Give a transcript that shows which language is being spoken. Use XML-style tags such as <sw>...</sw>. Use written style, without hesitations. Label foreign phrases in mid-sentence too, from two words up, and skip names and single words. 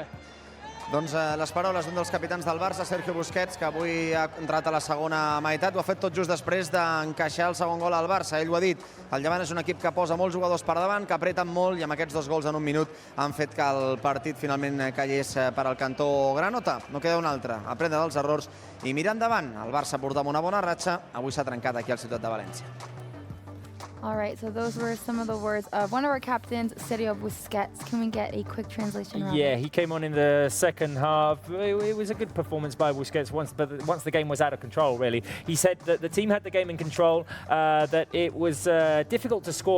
<ca>Doncs les paraules d'un dels capitans del Barça, Sergio Busquets, que avui ha entrat a la segona meitat, ho ha fet tot just després d'encaixar el segon gol al Barça. Ell ho ha dit, el Levante és un equip que posa molts jugadors per davant, que apreten molt, i amb aquests 2 gols en un minut han fet que el partit finalment caigués per al cantó granota. No queda un altre, aprendre dels errors i mirar endavant. El Barça portava una bona ratxa, avui s'ha trencat aquí al Ciutat de València.</ca> <en>All right, so those were some of the words of one of our captains, Sergio Busquets. Can we get a quick translation, Robert? Yeah, he came on in the second half. It was a good performance by Busquets once the game was out of control, really. He said that the team had the game in control, that it was difficult to score.</en>